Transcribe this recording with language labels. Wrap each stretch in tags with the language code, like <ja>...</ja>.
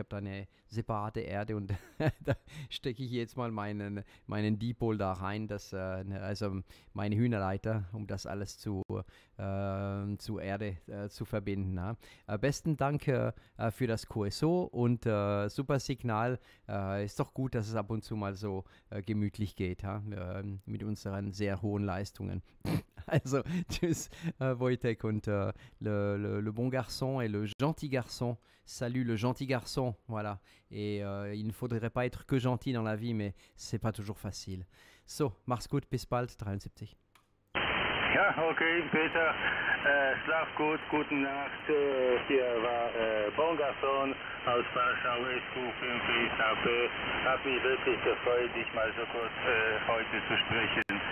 <de>Ich habe da eine separate Erde und da stecke ich jetzt mal meinen Dipol da rein, also meine Hühnerleiter, um das alles zu Erde zu verbinden. Ja. Besten Dank für das QSO und super Signal. Ist doch gut, dass es ab und zu mal so gemütlich geht, mit unseren sehr hohen Leistungen. Also, tschüss Wojtek und</de> <fr>le bon garçon et le gentil garçon. Salut le gentil garçon, voilà. Et il ne faudrait pas être que gentil dans la vie, mais c'est pas toujours facile.</fr> <de>So, mach's gut, bis bald, 73. Ja, okay, Peter, schlaf gut, gute Nacht. Hier war Bon Garçon aus Warschau, SQ5HP. Hat mich wirklich gefreut, dich mal so kurz heute zu sprechen.</de>